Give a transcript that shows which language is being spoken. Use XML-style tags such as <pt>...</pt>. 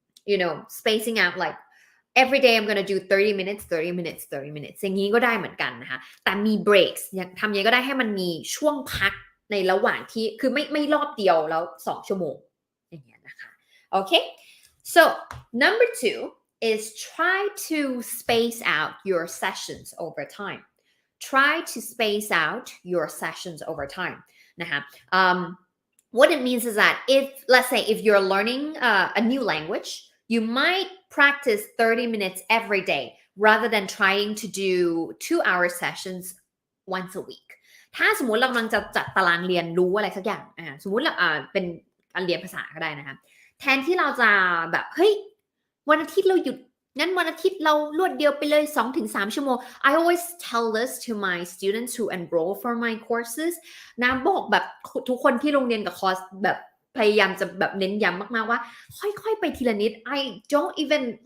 <en>you know spacing out like every day I'm gonna do 30 minutes</en> <th>30 minutes 30 minutes อย่างนี้ก็ได้เหมือนกันนะคะแต่มี breaks ทำยังไงก็ได้ให้มันมีช่วงพักในระหว่างที่คือไม่รอบเดียวแล้ว2 ชั่วโมงอย่างเงี้ยนะคะโอเค</th> <en>So, number 2 is try to space out your sessions over time. Try to space out your sessions over time. What it means is that let's say, if you're learning a new language, you might practice 30 minutes every day rather than trying to do 2-hour sessions once a week.</en> <th>ถ้าสมมุติเรากำลังจะจัดตารางเรียนรู้อะไรสักอย่างสมมุติเราเป็นการเรียนภาษาก็ได้นะคะแทนที่เราจะแบบเฮ้ยวันอาทิตย์เราหยุดงั้นวันอาทิตย์เรารวดเดียวไปเลย 2-3 ชั่วโมง</th> <en>I always tell this to my students who enroll for my courses</en> <th>นะบอกแบบทุกคนที่โรงเรียนกับคอร์สแบบพยายามจะแบบเน้นย้ำมากๆว่าค่อยๆไปทีละนิด</th> <en>I don't even</en>